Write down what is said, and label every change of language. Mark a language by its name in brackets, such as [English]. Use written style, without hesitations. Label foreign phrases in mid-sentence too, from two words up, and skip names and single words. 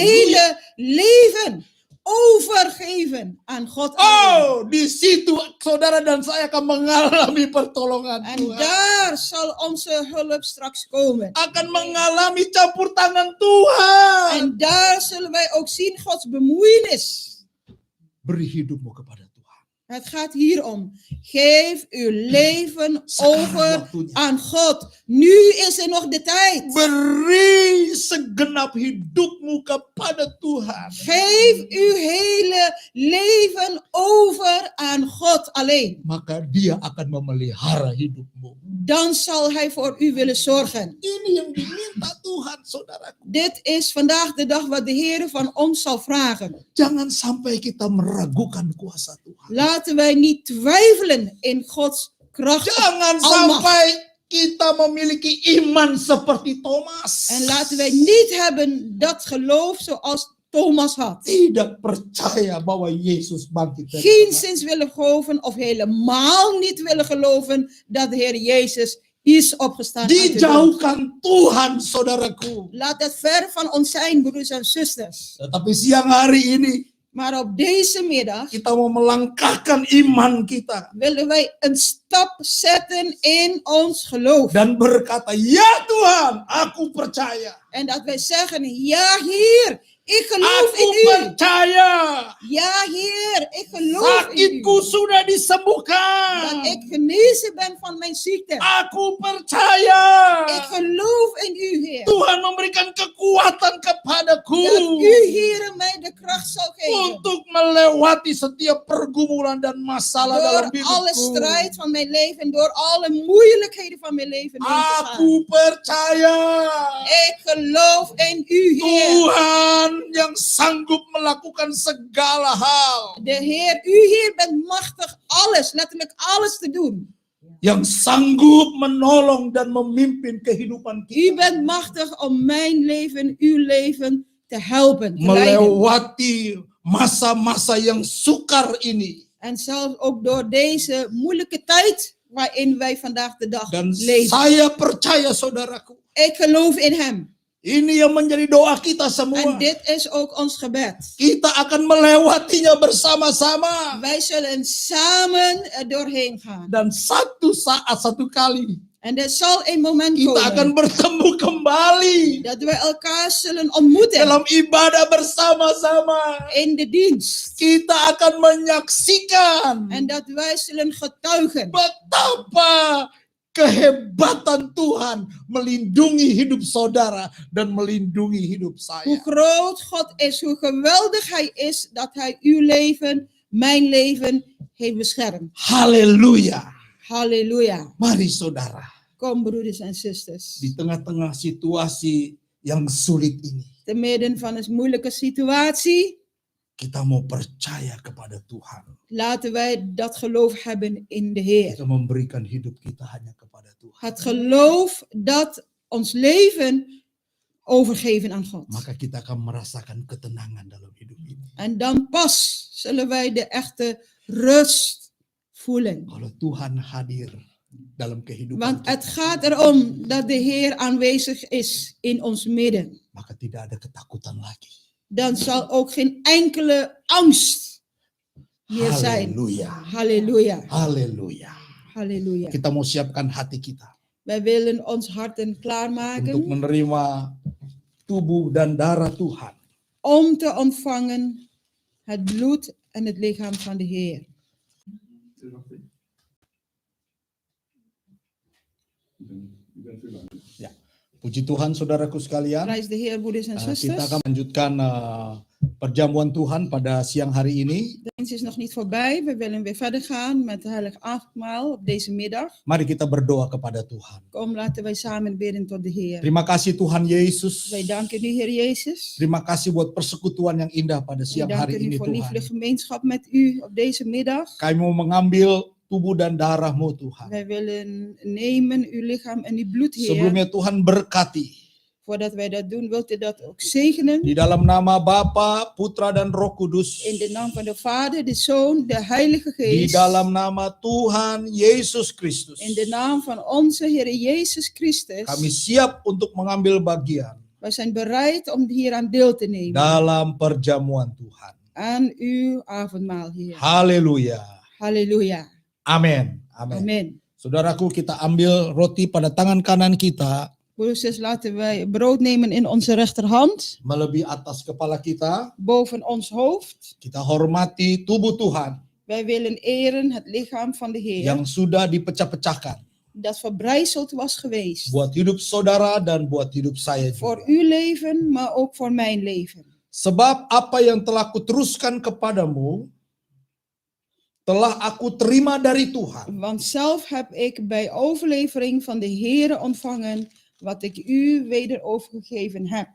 [Dutch] hele leven overgeven aan God. alleen. [Indonesian] Oh, di situ saudara dan saya akan mengalami pertolongan [Dutch] En [Indonesian] Tuhan. [Dutch] daar zal onze hulp straks komen. [Indonesian] Akan mengalami campur tangan Tuhan. [Dutch] En daar zullen wij ook zien Gods bemoeienis. [Indonesian] Beri hidupmu kepada Tuhan. [Dutch] Het gaat hier om. Geef uw leven [Indonesian] Sekarang [Dutch] over [Indonesian] waktunya. [Dutch] aan God. Nu is er nog de tijd. [Indonesian] Beri segenap hidupmu kepada Tuhan. [Dutch] Geef uw hele leven over aan God alleen. [Indonesian] Maka dia akan memelihara hidupmu. [Dutch] Dan zal hij voor u willen zorgen. [Indonesian] Ini yang diminta Tuhan, saudaraku. [Dutch] Dit is vandaag de dag wat de Heer van ons zal vragen. [Indonesian] Jangan sampai kita meragukan kuasa Tuhan. [Dutch] Laten wij niet twijfelen in Gods kracht. [Indonesian] Jangan [Dutch] Almacht. [Indonesian] sampai kita memiliki iman seperti Thomas. [Dutch] En laten wij niet hebben dat geloof zoals Thomas had. [Indonesian] Tidak percaya bahwa Yesus bangkit dari [Dutch] Geen [Indonesian] kematian. [Dutch] zins willen geloven of helemaal niet willen geloven dat de Heer Jezus is opgestaan uit de dood. [Indonesian] Dijauhkan Tuhan, saudaraku. [Dutch] Laat het ver van ons zijn, broeders en zusters. [Indonesian] Tetapi siang hari ini [Dutch] Maar op deze middag [Indonesian] kita mau melangkahkan iman kita [Dutch] willen wij een stap zetten in ons geloof. [Indonesian] dan berkata, "Ya Tuhan, aku percaya. [Dutch] En dat wij zeggen, ja Heer, ik geloof [Indonesian] Aku [Dutch] in u. [Indonesian] percaya. [Dutch] Ja Heer, ik geloof in [Indonesian] Sakitku [Dutch] u. [Indonesian] sudah disembuhkan. [Dutch] Dat ik genezen ben van mijn ziekte. [Indonesian] Aku percaya. [Dutch] Ik geloof in u Heer. [Indonesian] Tuhan memberikan kekuatan kepadaku [Dutch] Dat u Heer mij de kracht zal geven. [Indonesian] untuk melewati setiap pergumulan dan masalah dalam [Dutch] Door alle [Indonesian] hidupku. [Dutch] strijd van mijn leven, door alle moeilijkheden van mijn leven heen te gaan. [Indonesian] Aku percaya [Dutch] Ik geloof in u Heer. [Indonesian] Tuhan yang sanggup melakukan segala hal, [Dutch] De Heer, u Heer bent machtig alles, letterlijk alles te doen. [Indonesian] yang sanggup menolong dan memimpin kehidupan [Dutch] U [Indonesian] kita, [Dutch] bent machtig om mijn leven, uw leven te helpen, te leiden. [Indonesian] melewati masa-masa yang sukar ini. [Dutch] En zelfs ook door deze moeilijke tijd waarin wij vandaag de dag [Indonesian] Dan [Dutch] leven. [Indonesian] saya percaya, saudaraku, [Dutch] Ik geloof in hem. [Indonesian] ini yang menjadi doa kita semua. [Dutch] En dit is ook ons gebed. [Indonesian] Kita akan melewatinya bersama-sama. [Dutch] Wij zullen samen er doorheen gaan. [Indonesian] Dan satu saat, satu kali, [Dutch] En er zal een moment [Indonesian] kita akan [Dutch] komen [Indonesian] bertemu kembali [Dutch] dat wij elkaar zullen ontmoeten [Indonesian] dalam ibadah bersama-sama. [Dutch] in de dienst. [Indonesian] Kita akan menyaksikan [Dutch] En dat wij zullen getuigen [Indonesian] betapa kehebatan Tuhan melindungi hidup saudara dan melindungi hidup [Dutch] hoe [Indonesian] saya. [Dutch] groot God is, hoe geweldig hij is dat hij uw leven, mijn leven heeft beschermd. [Indonesian] Haleluya. [Dutch] Halleluja. [Indonesian] Mari saudara, [Dutch] Kom broeders en zusters. [Indonesian] di tengah-tengah situasi yang sulit ini, [Dutch] Te midden van een moeilijke situatie, [Indonesian] kita mau percaya kepada Tuhan. [Dutch] laten wij dat geloof hebben in de Heer. [Indonesian] Kita memberikan hidup kita hanya kepada Tuhan. [Dutch] Het geloof dat ons leven overgeven aan God. [Indonesian] Maka kita akan merasakan ketenangan dalam hidup ini. [Dutch] En dan pas zullen wij de echte rust voelen. [Indonesian] Kalau Tuhan hadir dalam kehidupan [Dutch] Want het [Indonesian] kita, [Dutch] gaat erom dat de Heer aanwezig is in ons midden. [Indonesian] maka tidak ada ketakutan lagi. [Dutch] Dan zal ook geen enkele angst meer zijn. [Indonesian] Haleluya. [Dutch] Halleluja. [Indonesian] Haleluya. [Dutch] Halleluja. [Indonesian] Kita mau siapkan hati kita [Dutch] Wij willen ons harten [Indonesian] untuk [Dutch] klaarmaken [Indonesian] menerima tubuh dan darah Tuhan. [Dutch] om te ontvangen het bloed en het lichaam van de Heer. [Indonesian] Ya. Puji Tuhan saudaraku sekalian. [Dutch] Prijs de Heer, broeders en [Indonesian] Kita [Dutch] zusters. [Indonesian] akan melanjutkan perjamuan Tuhan pada siang hari ini. [Dutch] De dienst is nog niet voorbij. We willen weer verder gaan met het heilig avondmaal op deze middag. [Indonesian] Mari kita berdoa kepada Tuhan. [Dutch] Kom, laten wij samen bidden tot de Heer. [Indonesian] Terima kasih Tuhan Yesus. [Dutch] Wij danken u, Heer Jezus. [Indonesian] Terima kasih buat persekutuan yang indah pada [Dutch] Wij [Indonesian] siang hari [Dutch] danken u [Indonesian] ini [Dutch] voor [Indonesian] Tuhan. [Dutch] liefde gemeenschap met u op deze middag. [Indonesian] Kami mau mengambil tubuh dan darah-Mu Tuhan. [Dutch] Wij willen nemen uw lichaam en uw bloed, Heer. [Indonesian] Sebelumnya Tuhan berkati. [Dutch] Voordat wij dat doen, wilt u dat ook zegenen. [Indonesian] Di dalam nama Bapa, Putra dan Roh Kudus. [Dutch] In de naam van de Vader, de Zoon, de Heilige [Indonesian] Di [Dutch] Geest. [Indonesian] dalam nama Tuhan Yesus Kristus. [Dutch] In de naam van onze Heer Jezus Christus. [Indonesian] Kami siap untuk mengambil bagian [Dutch] Wij zijn bereid om hieraan deel te nemen. [Indonesian] dalam perjamuan Tuhan. [Dutch] Aan uw avondmaal, Heer. [Indonesian] Haleluya. [Dutch] Halleluja. [Indonesian] Amin. Amin. [Dutch] Amen. [Indonesian] Saudaraku, kita ambil roti pada tangan kanan kita, [Dutch] Broeders, laten wij brood nemen in onze rechterhand. [Indonesian] melebihi atas kepala kita. [Dutch] Boven ons hoofd. [Indonesian] Kita hormati tubuh Tuhan. [Dutch] Wij willen eren het lichaam van de Heer. [Indonesian] yang sudah dipecah-pecahkan [Dutch] Dat verbrijzeld was geweest. [Indonesian] buat hidup saudara dan buat hidup saya [Dutch] Voor [Indonesian] juga. [Dutch] uw leven, maar ook voor mijn leven. [Indonesian] Sebab apa yang telah kuteruskan kepadamu telah aku terima dari Tuhan. [Dutch] Want zelf heb ik bij overlevering van de Heere ontvangen wat ik u weder overgegeven heb.